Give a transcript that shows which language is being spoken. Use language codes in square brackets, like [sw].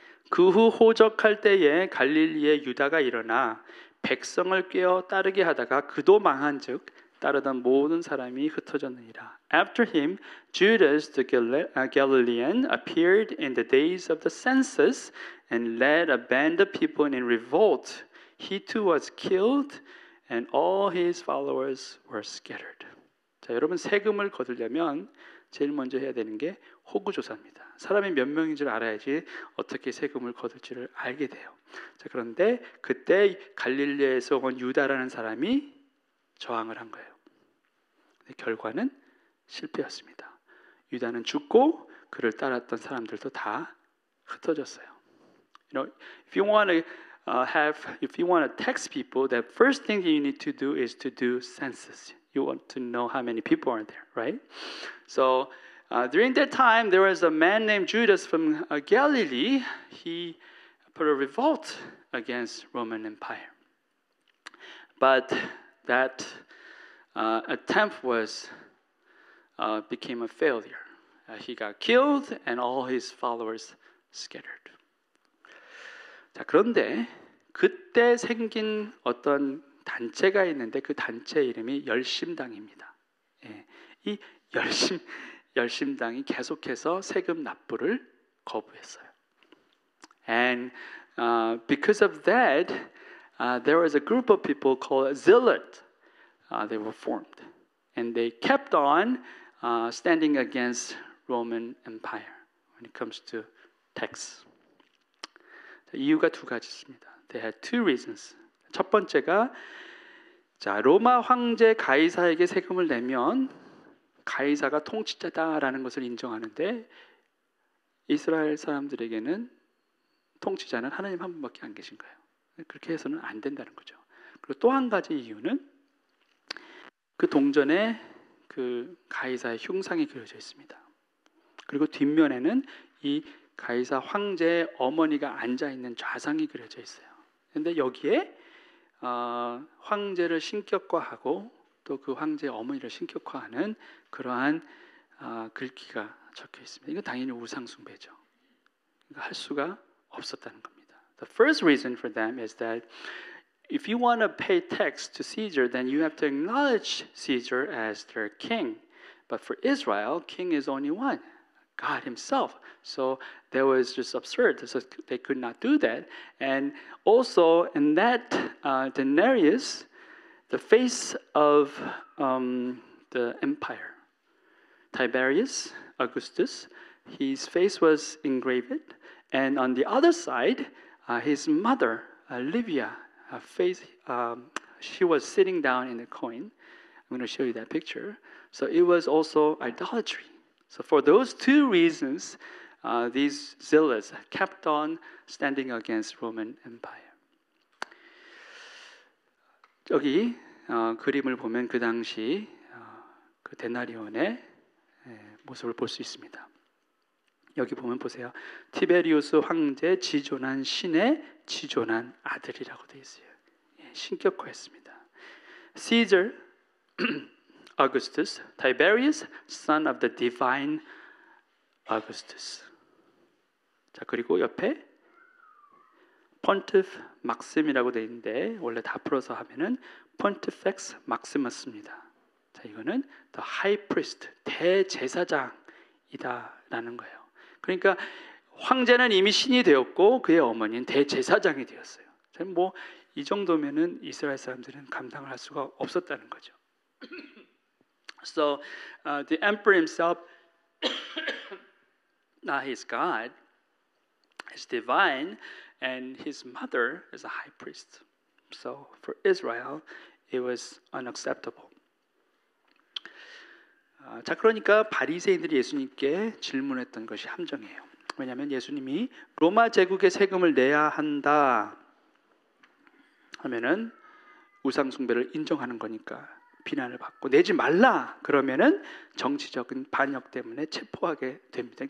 [ko] 그 후 호적할 때에 갈릴리의 유다가 일어나 백성을 꿰어 따르게 하다가 그도 망한즉 따르던 모든 사람이 흩어졌느니라. [en] After him, Judas the Galilean appeared in the days of the census and led a band of people in revolt. He too was killed, and all his followers were scattered. [ko] 자, 여러분 세금을 거두려면 제일 먼저 해야 되는 게 호구조사입니다. 사람이 몇 명인 줄 알아야지 어떻게 세금을 거둘지를 알게 돼요. 자, 그런데 그때 갈릴리에서 온 유다라는 사람이 저항을 한 거예요. 결과는 실패였습니다. 유다는 죽고 그를 따랐던 사람들도 다 흩어졌어요. [en] You know, if you want to if you want to tax people, the first thing you need to do is to do census. You want to know how many people are there, right? So during that time, there was a man named Judas from Galilee. He put a revolt against Roman Empire. But that attempt became a failure. He got killed and all his followers scattered. [ko] 자, 그런데 그때 생긴 어떤 단체가 있는데 그 단체 이름이 열심당입니다. 예, 이 열심당이 계속해서 세금 납부를 거부했어요. [en] And because of that, there was a group of people called Zealot. They were formed, and they kept on standing against Roman Empire when it comes to tax. [ko] 이유가 두 가지 있습니다. [en] They had two reasons. [ko] 첫 번째가 자, 로마 황제 가이사에게 세금을 내면 가이사가 통치자다라는 것을 인정하는데 이스라엘 사람들에게는 통치자는 하나님 한 분밖에 안 계신 거예요. 그렇게 해서는 안 된다는 거죠. 그리고 또 한 가지 이유는 그 동전에 그 가이사의 흉상이 그려져 있습니다. 그리고 뒷면에는 이 가이사 황제의 어머니가 앉아 있는 좌상이 그려져 있어요. 그런데 여기에 황제를 신격화하고 또 그 황제의 어머니를 신격화하는 그러한 글귀가 적혀 있습니다. 이건 당연히 우상 숭배죠. 할 수가 없었다는 겁니다. [en] The first reason for them is that if you want to pay tax to Caesar, then you have to acknowledge Caesar as their king. But for Israel, king is only one, God himself. So that was just absurd. So they could not do that. And also in that denarius, the face of the empire, Tiberius Augustus, his face was engraved. And on the other side, his mother, Livia, her face, she was sitting down in the coin. I'm going to show you that picture. So it was also idolatry. So for those two reasons, these zealots kept on standing against Roman Empire. [ko] 여기 그림을 보면 그 당시 그 데나리온의 모습을 볼 수 있습니다. 여기 보면 보세요. 티베리우스 황제 지존한 신의 지존한 아들이라고 되어 있어요. 신격화했습니다. [en] Caesar Augustus, Tiberius, son of the divine Augustus. [ko] 자, 그리고 옆에 Pontiff Maxim이라고 되어 있는데 원래 다 풀어서 하면은 Pontifex Maximus입니다. 자, 이거는 [en] the high priest, [ko] 대제사장이다라는 거예요. 그러니까 황제는 이미 신이 되었고 그의 어머니는 대제사장이 되었어요. 뭐 이 정도면은 이스라엘 사람들은 감당을 할 수가 없었다는 거죠. [en] So the emperor himself, his God, is divine, and his mother is a high priest. So for Israel, it was unacceptable. [ko] 자, 그러니까 바리새인들이 예수님께 질문했던 것이 함정이에요. 왜냐하면 예수님이 로마 제국의 세금을 내야 한다 하면은 우상 숭배를 인정하는 거니까 비난을 받고 내지 말라 그러면은 정치적인 반역 때문에 체포하게 됩니다.